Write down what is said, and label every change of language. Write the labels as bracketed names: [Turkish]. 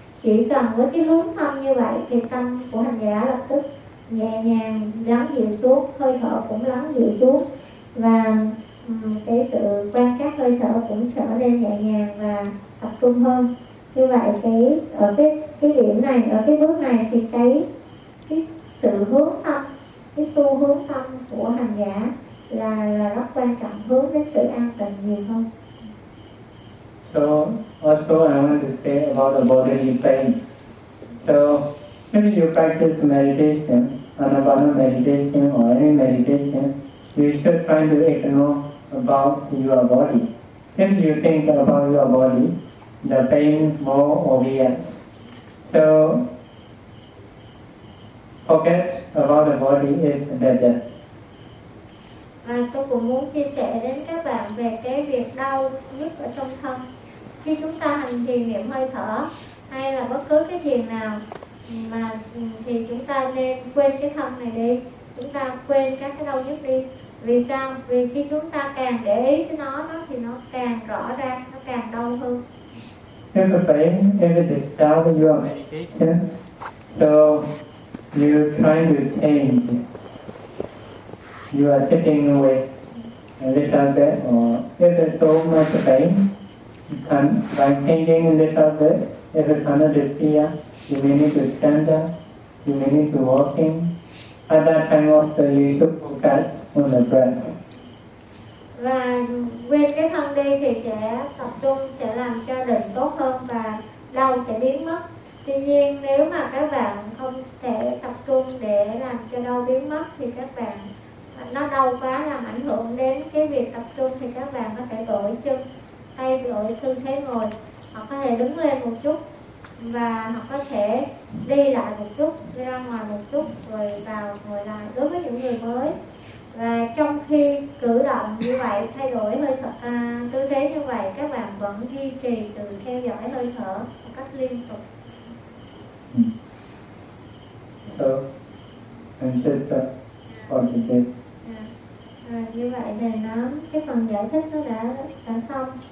[Vietnamese] Chỉ cần với cái hướng tâm như vậy thì tâm của hành giả lập tức nhẹ nhàng lắng dịu xuống, hơi thở cũng lắng dịu xuống, và cái sự quan sát hơi thở cũng trở nên nhẹ nhàng và tập trung hơn. Như vậy cái ở cái điểm này, ở cái bước này thì cái sự hướng tâm, cái xu hướng tâm của hành giả là rất quan trọng, hướng đến sự an tịnh nhiều hơn. [English] So also I want to say about the bodily pain. So when you practice meditation, anapana meditation or any meditation, you should try to ignore about your body. If you think about your body, the pain more obvious. So forget about the body is better. [Vietnamese] À, tôi cũng muốn chia sẻ đến các bạn về cái việc đau nhất ở trong thân. Khi chúng ta hành thiền niệm hơi thở hay là bất cứ cái thiền nào mà thì chúng ta nên quên cái thân này đi. Chúng ta quên các cái đau nhất đi. Vì sao? Vì khi chúng ta càng để ý cái nó thì nó càng rõ ra, nó càng đau hơn. [English] If the pain, if it disturbs your meditation, so you try to change. You are sitting with a little bit, or if it's so much pain, you can, by changing a little bit, if it cannot disappear, you may need to stand up, you may need to walk in. At that time also, you should focus on the breath. [Vietnamese] Và quên cái thân đi thì sẽ tập trung, sẽ làm cho định tốt hơn và đau sẽ biến mất. Tuy nhiên nếu mà các bạn không thể tập trung để làm cho đau biến mất thì các bạn nó đau quá làm ảnh hưởng đến cái việc tập trung thì các bạn có thể đổi chân, thay đổi tư thế ngồi, hoặc có thể đứng lên một chút và hoặc có thể đi lại một chút, đi ra ngoài một chút rồi vào ngồi lại. Đối với những người mới và trong khi cử động như vậy, thay đổi hơi thở, tư thế như vậy, các bạn vẫn duy trì sự theo dõi hơi thở một cách liên tục. [English] So, and just that, for today. Yeah. [Vietnamese] Như vậy thì nó cái phần giải thích nó đã xong.